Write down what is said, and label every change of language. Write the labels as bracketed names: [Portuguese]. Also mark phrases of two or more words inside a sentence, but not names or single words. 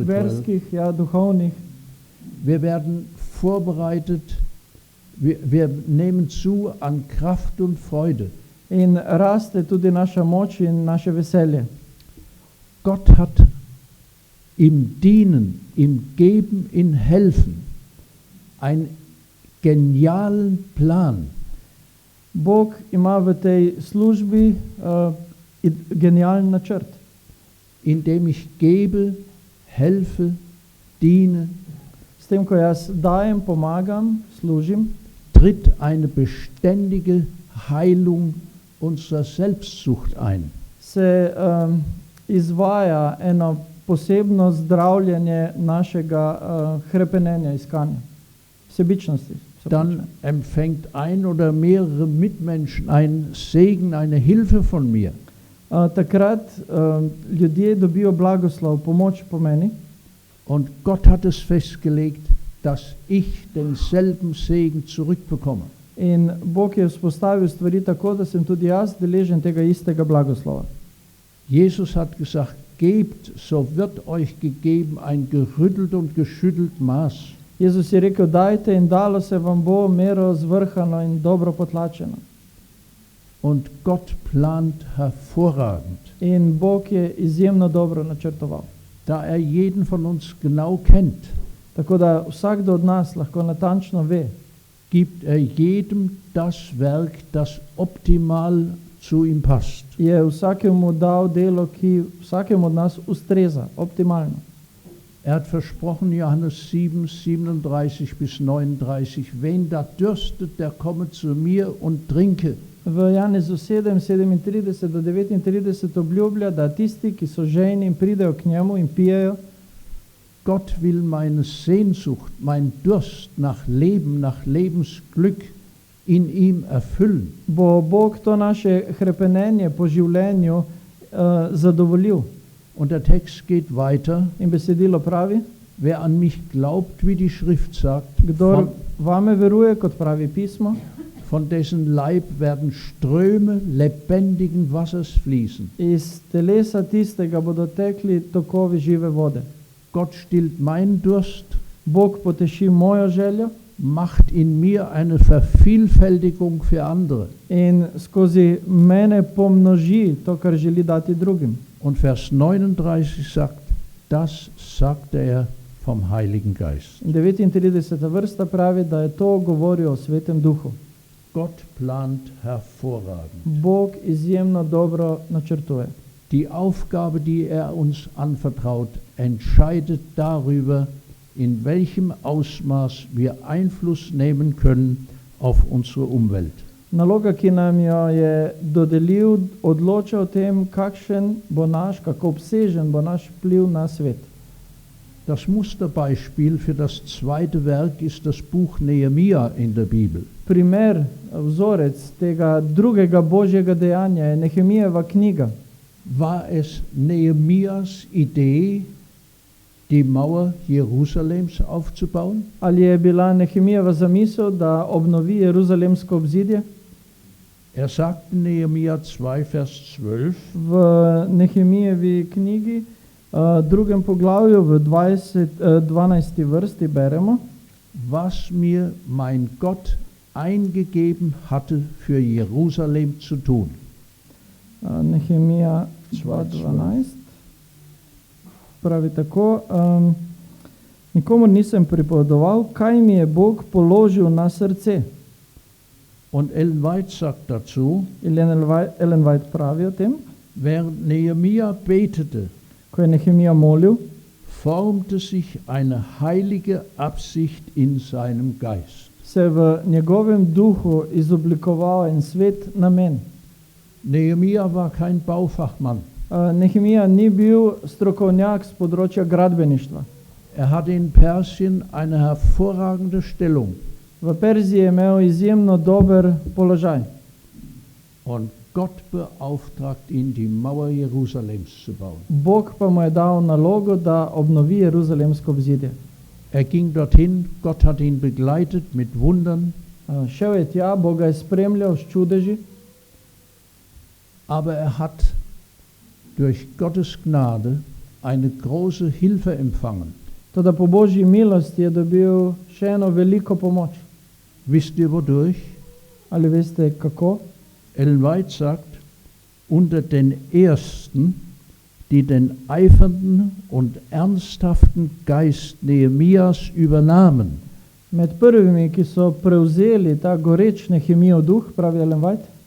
[Slovenian] verskih, ja, duhovnih. [German] Wir werden vorbereitet, wir nehmen zu an Kraft und Freude. [Slovenian] In raste tudi naša moč in naše veselje. [German] Gott hat im Dienen, im Geben, im Helfen einen genialen Plan. [Slovenian] Bog ima v tej službi genialen načrt, [German] Indem ich gebe, helfe, diene, [Slovenian] s tem, ko jaz dajem, pomagam, služim, [German] tritt eine beständige Heilung unserer Selbstsucht ein. [Slovenian] se izvaja eno posebno zdravljenje našega hrepenenja, iskanja, sebičnosti. [German] Dann empfängt ein oder mehrere Mitmenschen einen Segen, eine Hilfe von mir. [Slovenian] Takrat ljudje dobijo blagoslov, pomoč po meni, [German] Und Gott hat es festgelegt, dass ich denselben Segen zurückbekomme. [Slovenian] in Bog je vzpostavil stvari tako, da sem tudi jaz deležen tega istega blagoslova. [German] Jesus hat gesagt, gebt, so wird euch gegeben ein gerüttelt und geschüttelt Maß. [Slovenian] Jezus je rekel, dajte in dalo se vam bo mero zvrhano in dobro potlačeno. [German] Und Gott plant hervorragend. [Slovenian] In Bog je izjemno dobro načrtoval. [German] Da er jeden von uns genau kennt, [Slovenian] Tako da vsakdo od nas lahko natančno ve, [German] gibt er jedem das Werk, das optimal zu ihm passt. [Slovenian] je vsakemu dal delo, ki vsakemu od nas ustreza, optimalno. [German] Er hat versprochen, Johannes 7, 37 bis 39, wen da dürstet, der komme zu mir und trinke. [Slovenian] V Janezu 7, 37 do 39 obljublja, da tisti, ki so žejni in pridejo k njemu in pijejo, [German] Gott will meine Sehnsucht, mein Durst nach Leben, nach Lebensglück in ihm erfüllen. [Slovenian] bo Bog to naše hrepenenje po življenju zadovoljil. [German] Und der Text geht weiter. [Slovenian] In besedilo pravi, [German] Wer an mich glaubt, wie die Schrift sagt, [Slovenian] kdor vame veruje, kot pravi pismo, [German] von dessen Leib werden Ströme lebendigen Wassers fließen. [Slovenian] iz telesa tistega bodo tekli tokovi žive vode. [German] Gott stillt meinen Durst, [Slovenian] Bog poteši mojo željo [German] macht in mir eine Vervielfältigung für andere. [Slovenian] in skozi mene pomnoži to, kar želi dati drugim. [German] Und Vers 39 sagt, das sagte er vom Heiligen Geist. [Slovenian] In 39. vrsta pravi, da je to govoril o Svetem Duhu. [German] Gott plant hervorragend. [Slovenian] Bog izjemno dobro načrtuje. [German] Die Aufgabe, die er uns anvertraut, entscheidet darüber, in welchem Ausmaß wir Einfluss nehmen können auf unsere Umwelt. [Slovenian] Naloga, ki nam jo je dodelil, odloča o tem, kako obsežen bo naš vpliv na svet. [German] Das Musterbeispiel für das zweite Werk ist das Buch Nehemia in der Bibel. [Slovenian] Primer, vzorec tega drugega božjega dejanja je Nehemijeva knjiga. [German] War es Nehemias Idee, die Mauer Jerusalems aufzubauen? [Slovenian] Ali je bila Nehemijeva zamisel, da obnovi jeruzalemsko obzidje? [German] Er sagt in Nehemia 2, Vers 12, [Slovenian] V Nehemijevi knjigi, drugem poglavju, v 12. vrsti beremo, [German] was mir mein Gott eingegeben hatte, für Jerusalem zu tun. [Slovenian] Nehemija 2.12. Pravi tako, nikomur nisem pripovedoval, kaj mi je Bog položil na srce. [German] Und Ellen White sagt dazu, [Slovenian] Ellen White pravi o tem, [German] während Nehemia betete, [Slovenian] ko je Nehemija molil, [German] formte sich eine heilige Absicht in seinem Geist. [Slovenian] se je v njegovem duhu izoblikoval en svet namen. [German] Nehemia war kein Baufachmann. [Slovenian] Nehemija ni bil strokovnjak z področja gradbeništva. [German] Er hatte in Persien eine hervorragende Stellung. [Slovenian] V Perziji je imel izjemno dober položaj. [German] Und Gott beauftragt ihn, die Mauer Jerusalems zu bauen. [Slovenian] Bog pa mu je dal nalogo, da obnovi Jeruzalemsko obzidje. [German] Er ging dorthin, Gott hat ihn begleitet mit Wundern, [Slovenian] Šel je tja, Bog ga je spremljal s čudeži, [German] aber er hat durch Gottes Gnade eine große Hilfe empfangen. [Slovenian] toda po Božji milosti je dobil še eno veliko pomoč. [German] Wisst ihr wodurch? [Slovenian] Ali veste kako? [German] Ellen White sagt, unter den Ersten, die den eifernden und ernsthaften Geist Nehemias übernahmen, [Slovenian] Med prvimi, ki so prevzeli ta goreč Nehemijev duh, pravi Ellen White,